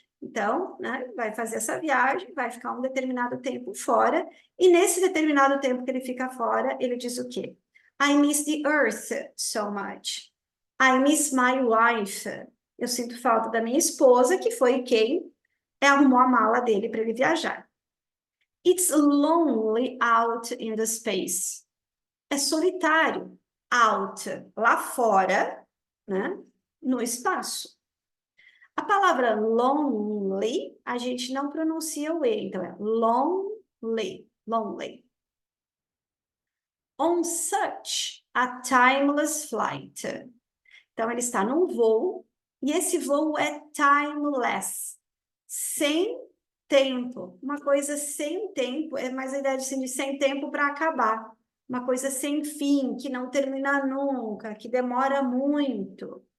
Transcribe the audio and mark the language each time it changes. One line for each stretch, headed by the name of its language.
Portuguese: Então, né, vai fazer essa viagem, vai ficar um determinado tempo fora, e nesse determinado tempo que ele fica fora, ele diz o quê?
English: I miss the earth so much. I miss my wife.
Portuguese: Eu sinto falta da minha esposa, que foi quem arrumou a mala dele para ele viajar.
English: It's lonely out in the space.
Portuguese: É solitário. Out, lá fora, né? No espaço. A palavra lonely, a gente não pronuncia o E, então é lonely, lonely.
English: On such a timeless flight.
Portuguese: Então, ele está num voo, e esse voo é timeless, sem tempo. Uma coisa sem tempo, é mais a ideia de sem tempo para acabar. Uma coisa sem fim, que não termina nunca, que demora muito.